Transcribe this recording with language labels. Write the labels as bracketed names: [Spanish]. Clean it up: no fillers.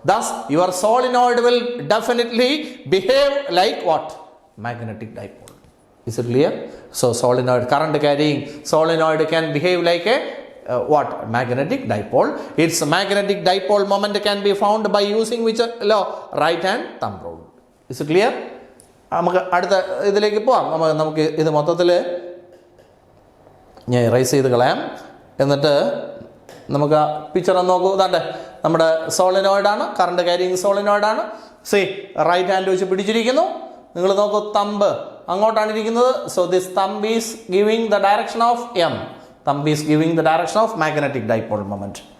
[English] Thus your solenoid will definitely behave like what? Magnetic dipole. Is it clear? So solenoid, current carrying solenoid can behave like a what? Magnetic dipole. Its magnetic dipole moment can be found by using which law? Right hand thumb rule. Is it clear? [Malayalam] നമുക്ക് അടുത്ത ഇതിലേക്ക് പോവാം. നമുക്ക് ഇത് മൊത്തത്തിൽ ഞാൻ rice ചെയ്ത് കളയാം. എന്നിട്ട് നമുക്ക് ആ പിക്ചർ ഒന്ന് നോക്കൂ. ഇതാണ്ട് നമ്മുടെ സോളിനോയിഡാണ്, current carrying സോളിനോയിഡാണ്. C right hand വെച്ച് പിടിച്ചിരിക്കുന്നു. നിങ്ങൾ നോക്കൂ, തമ്പ് അങ്ങോട്ടാണ് ഇരിക്കുന്നത്. [English] So this thumb is giving the direction of M. Thumb is giving the direction of magnetic dipole moment.